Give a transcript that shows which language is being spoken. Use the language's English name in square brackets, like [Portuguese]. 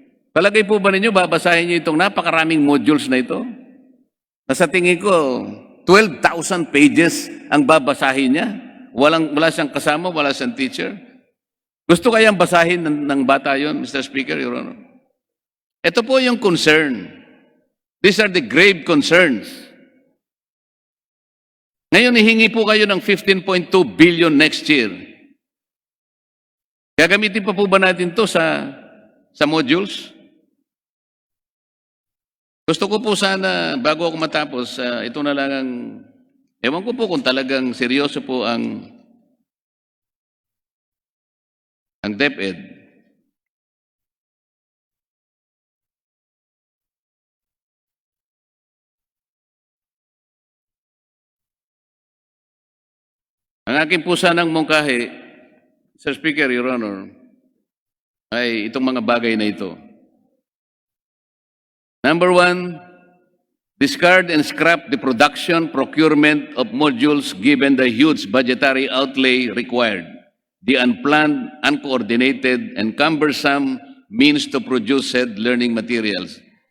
[Filipino] Palagay po ba ninyo, babasahin niyo itong napakaraming modules na ito? Na sa tingin ko, 12,000 pages ang babasahin niya. Wala siyang kasama, wala siyang teacher. Gusto kayang basahin ng bata yon, Mr. Speaker, Your Honor? Ito po yung concern. [English] These are the grave concerns. [Filipino] Ngayon, hihingi po kayo ng 15.2 billion next year. Gagamitin pa po ba natin to sa modules? Gusto ko po sana, bago ako matapos, ito na lang ang, ewan ko po kung talagang seryoso po ang Deped. Ang akin po sanang mungkahi, Sir Speaker, Your Honor, ay itong mga bagay na ito. [English] Number 1, discard and scrap the production, procurement of modules given the huge budgetary outlay required, the unplanned, uncoordinated, and cumbersome means to produce said learning materials.